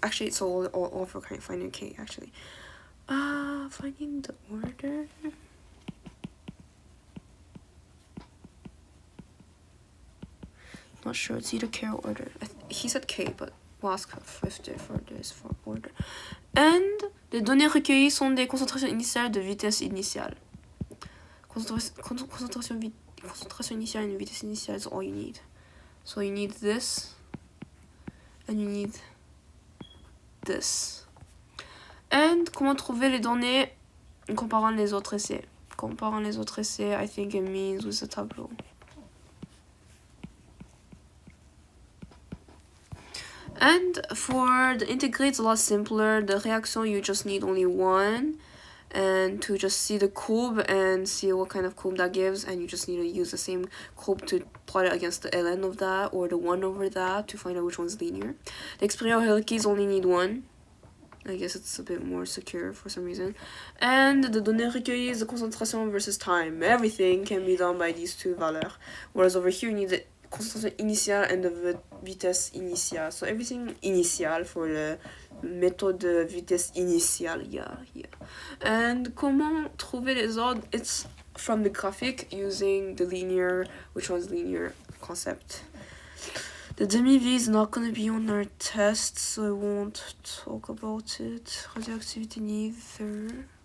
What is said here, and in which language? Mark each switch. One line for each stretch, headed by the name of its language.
English: Actually, it's all for finding K, actually. Finding the order. Not sure, it's either K or order. He said K, but we'll ask if there's for order.
French: And les données recueillies sont des concentrations initiales de vitesse initiale.
English: Concentration initiale and vitesse initiale is all you need. So you need this, and you need this.
French: And comment trouver les données en comparant les autres essais? Comparant les autres essais,
English: I think it means with the tableau. And for the integrate, it's a lot simpler. The reaction, you just need only one. and to just see the courbe and see what kind of courbe that gives, and you just need to use the same courbe to plot it against the ln of that or the 1 over that to find out which one's linear. The exponential hierarchies only need 1. I guess it's a bit more secure for some reason. And the données recueillies, the concentration versus time. Everything can be done by these two valeurs. Whereas over here you need the concentration initiale and the vitesse initiale. So everything initial for the méthode de vitesse initiale. Yeah.
French: And comment trouver les ordres?
English: It's from the graphic using the linear, which one's linear concept. The demi-V is not going to be on our test, so I won't talk about it. Radioactivity neither.